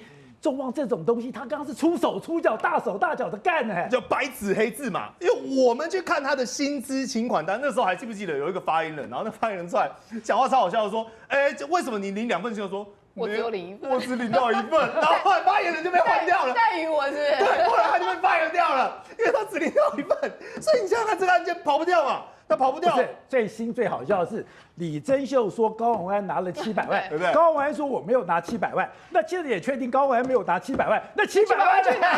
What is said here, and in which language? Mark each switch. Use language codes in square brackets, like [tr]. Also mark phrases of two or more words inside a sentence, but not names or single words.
[zh] 众望這種東西，他剛剛是出手出腳、大手大腳的幹呢，叫白紙黑字嘛。因為我們去看他的薪資請款單，那時候還記不記得有一個發言人，然後那發言人出來講話超好笑的說，哎，為什麼你領2份薪水？說我只有領1份，我只領到1份，然後後來發言人就被換掉了，代於我是不是？对，後來他就被 fire 掉了，因為他只領到1份，所以你想想看，這個案件跑不掉嘛，他跑不掉。不是最新最好笑的是，李珍秀說高虹安拿了700萬，对不对？高虹安說我沒有拿700萬，那現在也確定高虹安沒有拿700萬，那700萬去哪？